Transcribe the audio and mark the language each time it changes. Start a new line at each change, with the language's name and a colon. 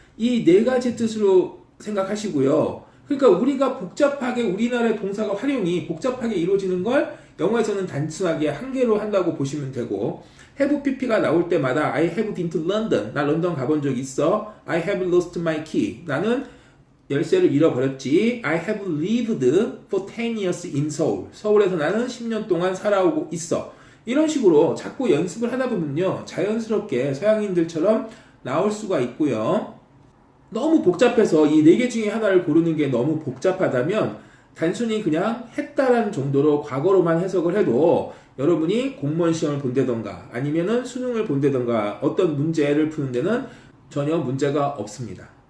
Korean: 이 4가지 뜻으로 생각하시고요. 그러니까 우리가 복잡하게 우리나라의 동사가 활용이 복잡하게 이루어지는 걸 영어에서는 단순하게 한 개로 한다고 보시면 되고 have pp가 나올 때마다
English: I have been to London.
Korean: 나 런던 가본 적 있어.
English: I have lost my key.
Korean: 나는 열쇠를 잃어버렸지.
English: I have lived for 10 years in Seoul.
Korean: 서울에서 나는 10년 동안 살아오고 있어. 이런 식으로 자꾸 연습을 하다 보면요. 자연스럽게 서양인들처럼 나올 수가 있고요. 너무 복잡해서 이 4개 중에 하나를 고르는 게 너무 복잡하다면 단순히 그냥 했다라는 정도로 과거로만 해석을 해도 여러분이 공무원 시험을 본다던가 아니면은 수능을 본다던가 어떤 문제를 푸는 데는 전혀 문제가 없습니다.